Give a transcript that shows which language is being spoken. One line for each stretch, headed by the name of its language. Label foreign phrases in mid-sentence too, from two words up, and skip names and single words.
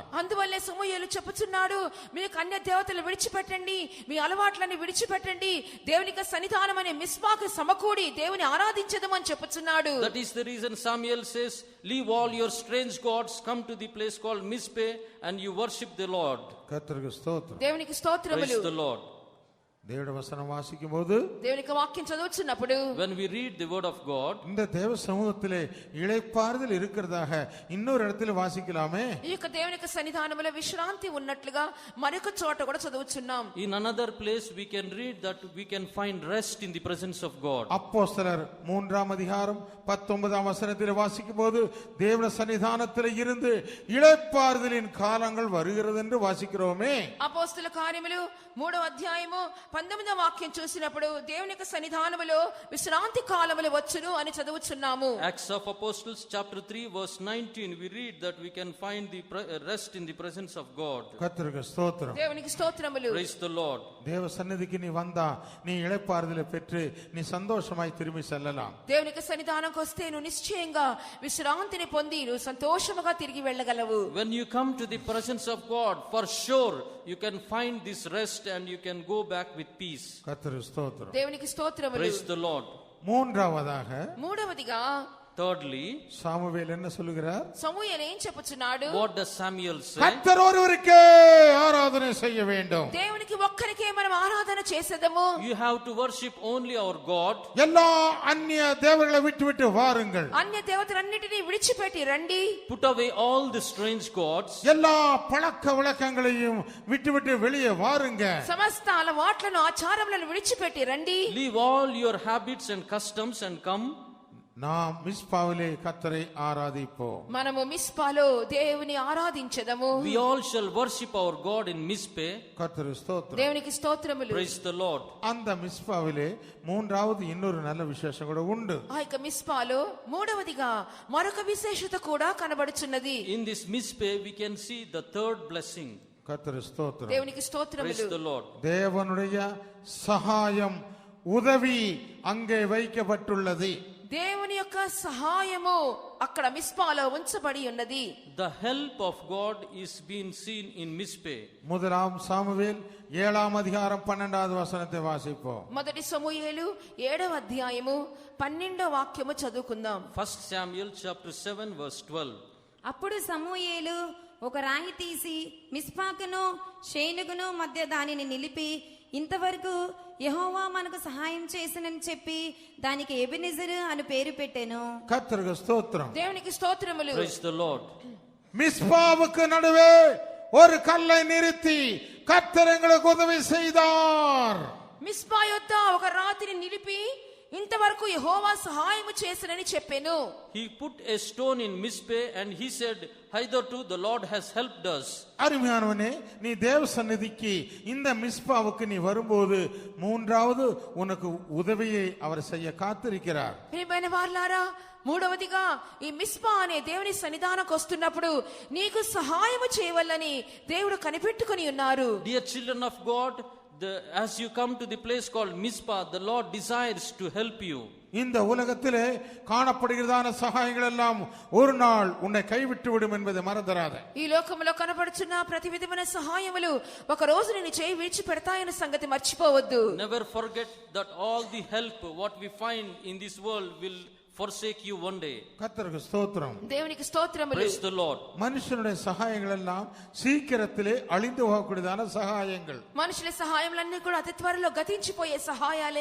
Telugu: అందువల్లే సమూయేలు చెప్పుచున్నాడు, మీరు అన్య దేవతలు విడిచిపెట్టండి, మీ అలవాట్లని విడిచిపెట్టండి, దేవుని యొక్క సన్నిధానం అనే మిస్పాకు సమకూడి దేవుని ఆరాధించదమని చెప్పుచున్నాడు.
English: That is the reason Samuel says, leave all your strange gods, come to the place called Mizpeh and you worship the Lord.
Tamil: கர்த்தருக்கு ஸ்தோத்திரம்.
Telugu: దేవునికి స్తోత్రములు.
English: Praise the Lord.
Tamil: தேவனுடைய வசனம் வாசிக்கும் போது,
Telugu: దేవుని యొక్క వాక్యం చదువుచున్నప్పుడు,
English: When we read the word of God,
Tamil: இந்த தேவ சமூகத்திலே இளைப்பாறுதல் இருக்கிறதாக இன்னொரு இடத்துல வாசிக்கலாமே.
Telugu: ఈ యొక్క దేవుని యొక్క సన్నిధానములో విశ్రాంతి ఉన్నట్లుగా మరొక చోట కూడా చదువుచున్నాం.
English: in another place we can read that we can find rest in the presence of God.
Tamil: அப்போஸ்தலர் 3 அதிகாரம் 19 வசனத்தில் வாசிக்கும் போது, தேவனுடைய சன்னிதானத்தில் இருந்து இளைப்பாறுதலின் காலங்கள் வருகிறது என்று வாசிக்கிறோமே.
Telugu: అపోస్తల కార్యములు 3వ అధ్యాయము 19వ వాక్యం చూసినప్పుడు దేవుని యొక్క సన్నిధానములో విశ్రాంతి కాలములు వచ్చును అని చదువుచున్నాము.
English: Acts of Apostles chapter 3 verse 19 we read that we can find the rest in the presence of God.
Tamil: கர்த்தருக்கு ஸ்தோத்திரம்.
Telugu: దేవునికి స్తోత్రములు.
English: Praise the Lord.
Tamil: தேவ சந்நிதிக்கு நீ வந்தா நீ இளைப்பாறுதலை பெற்று நீ சந்தோஷமாய் திரும்பி செல்லலாம்.
Telugu: దేవుని యొక్క సన్నిధానంకి వస్తే నువ్వు నిశ్చయంగా విశ్రాంతిని పొంది నువ్వు సంతోషముగా తిరిగి వెళ్ళగలవు.
English: When you come to the presence of God, for sure you can find this rest and you can go back with peace.
Tamil: கர்த்தருக்கு ஸ்தோத்திரம்.
Telugu: దేవునికి స్తోత్రములు.
English: Praise the Lord.
Telugu: మూడవదిగా
English: Thirdly,
Tamil: சாமுவேல் என்ன சொல்லுகிறார்?
Telugu: సమూయేలు ఏం చెప్పుచున్నాడు?
English: what does Samuel say?
Tamil: கர்த்தர் ஒருவருக்கே ஆராதனை செய்ய வேண்டும்.
Telugu: దేవునికి ఒక్కరికే మనం ఆరాధన చేసేదము.
English: You have to worship only our God.
Tamil: எல்லா அந்நிய தேவர்களை விட்டு வாருங்கள்.
Telugu: అన్య దేవతలన్నిటిని విడిచిపెట్టి రండి.
English: Put away all the strange gods.
Tamil: எல்லா பழக்க வழக்கங்களையும் விட்டு வெளியே வாருங்க.
Telugu: సమస్త అలవాట్లను ఆచారములను విడిచిపెట్టి రండి.
English: Leave all your habits and customs and come.
Tamil: நாம் மிஸ்பாவிலே கர்த்தரை ஆராதிப்போம்.
Telugu: మనము మిస్పాలో దేవుని ఆరాధించెదము.
English: We all shall worship our God in Mizpe.
Tamil: கர்த்தருக்கு ஸ்தோத்திரம்.
Telugu: దేవునికి స్తోత్రములు.
English: Praise the Lord.
Tamil: அந்த மிஸ்பாவிலே மூன்றாவது இன்னொரு நல்ல விசேஷம் கூட உண்டு.
Telugu: ఆ యొక్క మిస్పాలో మూడవదిగా మరొక విశేషత కూడా కనబడుచున్నది.
English: In this Mizpe we can see the third blessing.
Tamil: கர்த்தருக்கு ஸ்தோத்திரம்.
Telugu: దేవునికి స్తోత్రములు.
English: Praise the Lord.
Tamil: தேவனுடைய சகாயம் உதவி அங்கே வைக்கப்பட்டுள்ளது.
Telugu: దేవుని యొక్క సహాయము అక్కడ మిస్పాలో ఉంచబడి ఉన్నది.
English: The help of God is being seen in Mizpe.
Tamil: முதலாம் சாமுவேல் 7ஆம் அதிகாரம் 12வது வசனத்தை வாசிப்போம்.
Telugu: మొదటి సమూయేలు 7వ అధ్యాయము 12వ వాక్యము చదువుకుందాం.
English: 1 Samuel chapter 7 verse 12.
Telugu: అప్పుడు సమూయేలు ఒక రాయి తీసి మిస్పాకును షేనుగును మధ్య దానిని నిలిపి ఇంతవరకు యెహోవా మనకు సహాయం చేసినని చెప్పి దానికి ఎబెనెజరు అని పేరు పెట్టెను.
Tamil: கர்த்தருக்கு ஸ்தோத்திரம்.
Telugu: దేవునికి స్తోత్రములు.
English: Praise the Lord.
Tamil: மிஸ்பாவுக்கு நடுவே ஒரு கல்லை நிறுத்தி கர்த்தர் எங்களுக்கு உதவி செய்தார்.
Telugu: మిస్పా యొద్ద ఒక రాతిని నిలిపి ఇంతవరకు యెహోవా సహాయము చేసినని చెప్పెను.
English: He put a stone in Mizpe and he said, hitherto the Lord has helped us.
Tamil: அருமையானவனே, நீ தேவ சந்நிதிக்கு இந்த மிஸ்பாவுக்கு நீ வரும்போது மூன்றாவது உனக்கு உதவியை அவர் செய்ய காத்திருக்கிறார்.
Telugu: ప్రియమైన వారలారా, మూడవదిగా ఈ మిస్పా అనే దేవుని సన్నిధానంకి వస్తున్నప్పుడు నీకు సహాయము చేయవల్లని దేవుడు కనిపెట్టుకొని ఉన్నారు.
English: Dear children of God, as you come to the place called Mizpah, the Lord desires to help you.
Tamil: இந்த உலகத்திலே காணப்படுகிறதான சகாயங்கள் எல்லாம் ஒரு நாள் உன்னை கைவிட்டு விடும் என்பதை மறந்துடாத.
Telugu: ఈ లోకములో కనబడుచున్న ప్రతి విధమైన సహాయములు ఒక రోజు నిన్ను చేయి విడిచిపెడతాయన్న సంగతి మర్చిపోవద్దు.
English: Never forget that all the help what we find in this world will forsake you one day.
Tamil: கர்த்தருக்கு ஸ்தோத்திரம்.
Telugu: దేవునికి స్తోత్రములు.
English: Praise the Lord.
Tamil: மனுஷனுடைய சகாயங்கள் எல்லாம் சீக்கிரத்திலே அழிந்து போகக்கூடியதான சகாயங்கள்.
Telugu: మనుషుల సహాయములన్నీ కూడా అతి త్వరలో గతించిపోయే సహాయాలే.